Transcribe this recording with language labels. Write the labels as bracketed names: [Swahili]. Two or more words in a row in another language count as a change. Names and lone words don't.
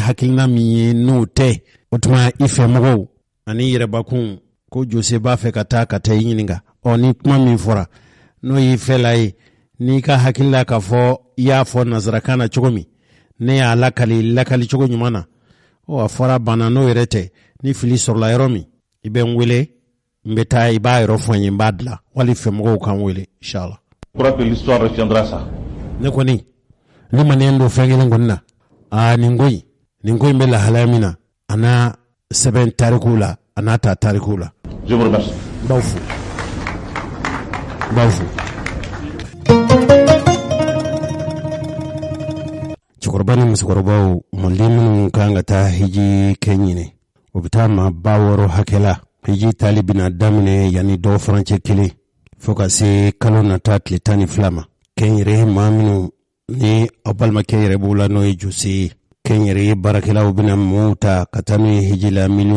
[Bambara] hakilina min ye n'o tɛ o tuma i fɛ mɔgɔw ani yɛrɛbakun ko Jose b'a fɛ ka taa i ɲininka ni kuma min fɔra n'o y'i fɛla ye n'i ka hakilila k'a fɔ i y'a fɔ nazarakan na cogo min ne y'a lakali cogo ɲuman na a fɔra banna n'o yɛrɛ tɛ ni fili sɔrɔla yɔrɔ min i bɛ n wele n bɛ taa i b'a yɔrɔ fɔ n ye n b'a dilan wali fɛ mɔgɔw kan wele inshallah. [French] Je crois que l'histoire retiendra ça. [Bambara] Ne kɔni ne ma ne don fɛn kelen kɔni na nin ko in bɛ lahalaya min na a n'a sɛbɛn tarikuw la a n'a ta tarikuw la. [French] Je vous remercie. [Bambara] B'aw fo. Cɛkɔrɔba ni musokɔrɔbaw mɔden minnu kan ka taa hiji kɛ ɲinɛ o bɛ taa maa 60 hakɛ la hiji tali bɛna daminɛ yanni dɔw farancɛ 1 fo ka se kalo nata tile 12 ma kɛnyɛrɛye maa minnu ni aw balimakɛ yɛrɛ b'u la n'o ye Jose ye kɛnyɛrɛye baarakɛlaw bɛna mɔɔw ta ka taa n'u ye hiji la